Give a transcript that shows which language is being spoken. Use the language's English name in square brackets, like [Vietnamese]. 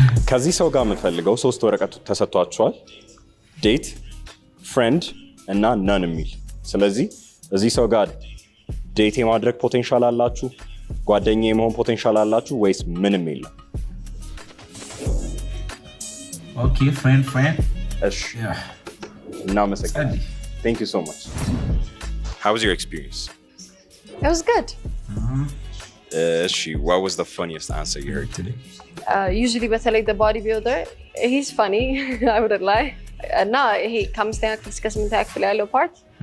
[Amharic] ከዚህ ሰው ጋር የምፈልገው 3 ወረቀት ተሰጥቷቸዋል። ዴት፣ ፍሬንድ እና ነን የሚል። ስለዚህ እዚህ ሰው ጋር ዴት የማድረግ ፖቴንሻል አላችሁ፣ ጓደኛ የመሆን ፖቴንሻል አላችሁ ወይስ ምንም የለም? [English] ኦኬ ፍሬንድ። [Amharic] እሺ እናመሰግናለን። [English] Thank you so much. How was your experience? It was good. What was the funniest answer you heard today? Usually [Amharic] በተለይ [English] the bodybuilder, he's funny. I wouldn't lie. [Amharic] እና ይሄ ከአምስተኛ ክፍል እስከ 8ኛ ክፍል ያለው ፓርት